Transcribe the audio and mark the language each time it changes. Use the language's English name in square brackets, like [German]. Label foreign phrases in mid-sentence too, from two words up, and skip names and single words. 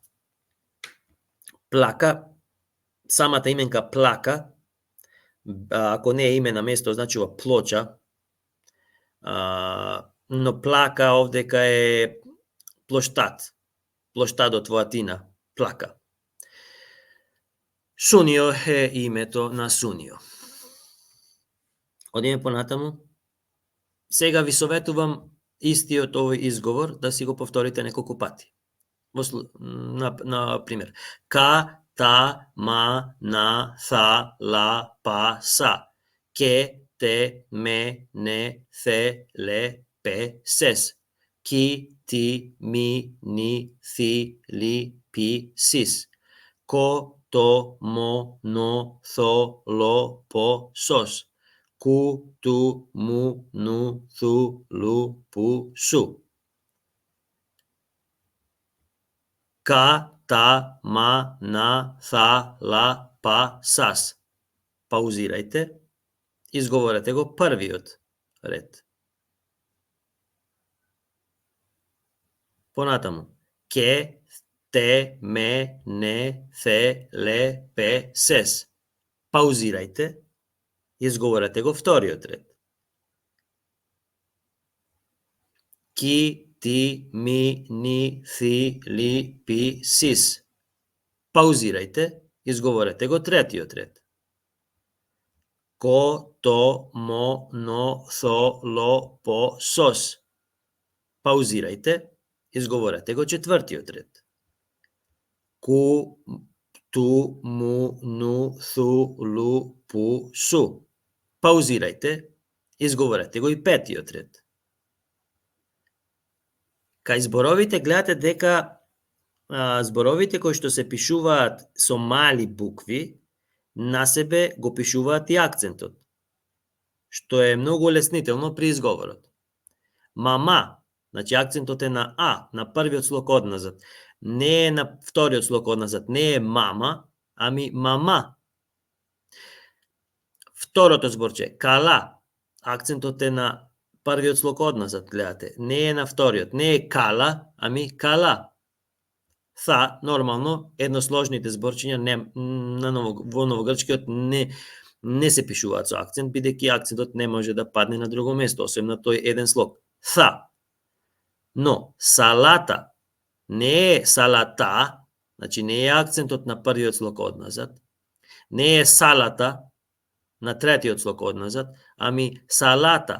[Macedonian] Плака, самата именка плака, ако не е име на место, значува плоча, но плака овдека е плоштад, плоштадот во Атина, плака. Сунио е името на Сунио. Одиме понатаму. Сега ви советувам истиот овој изговор да си го повторите неколку пати. На пример, ка, та, ма, на, са, ла, па, са. Ке, те, ме, не, θε, ле, пе, сес. Ки, ти, ми, ни, си, ли, пи, сис. Ко, то, мо, но, со, ло, по, сос. ку, ту, му, ну, цу, лу, пу, су. Ка, та, ма, на, са, ла, па, сас. Паузирајте. Изговорете го првиот ред. Понатаму. Ке, те, ме, не, се, ле, пе, сес. Паузирајте. Изговорете го вториот ред. Ки, ти, ми, ни, си, ли, пи, сис. Паузирајте. Изговорете го третиот ред. Ко, то, мо, но, со, ло, по, сос. Паузирајте. Изговорете го четвртиот ред. Ку, ту, му, ну, су, лу, пу, су. Паузирајте. Изговорете го и петиот ред. Кај зборовите гледате дека зборовите кои што се пишуваат со мали букви, на себе го пишуваат и акцентот, што е многу леснително при изговорот. Мама, значи акцентот е на А, на првиот слог одназад. Не е на вториот слог одназад, не е мама, ами мама. Второто зборче, кала, акцентот е на првиот слог одназад, гледате. Не е на вториот, не е кала, ами кала. Са, нормално, едносложните зборчиња во новогрчкиот не се пишуваат со акцент, бидејќи акцентот не може да падне на друго место, освен на тој еден слог. Са. Но, салата не е салата, значи не е акцентот на првиот слог одназад, не е салата на третиот слог одназад, ами салата.